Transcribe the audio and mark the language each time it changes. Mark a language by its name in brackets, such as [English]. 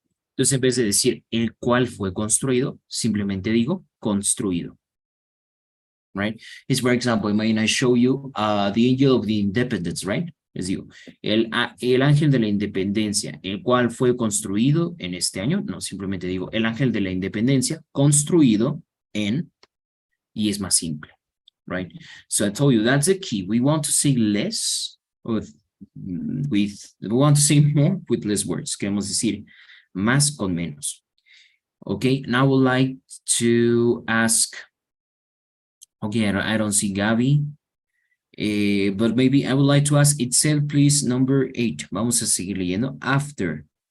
[Spanish] Entonces en vez de decir el cual fue construido, simplemente digo construido. [English] Right? It's, for example, may I show you the angel of the independence, right? [Spanish] Les digo, el ángel de la independencia, el cual fue construido en este año, no, simplemente digo, el ángel de la independencia, construido en, y es más simple, right? [English] So I told you, that's the key. We want to say less we want to say more with less words. [Spanish] Queremos decir más con menos. [English] Okay, now I would like to ask, okay, I don't see Gaby. But maybe I would like to ask Itzel, please, number 8. [Spanish] Vamos a seguir leyendo. [English] After.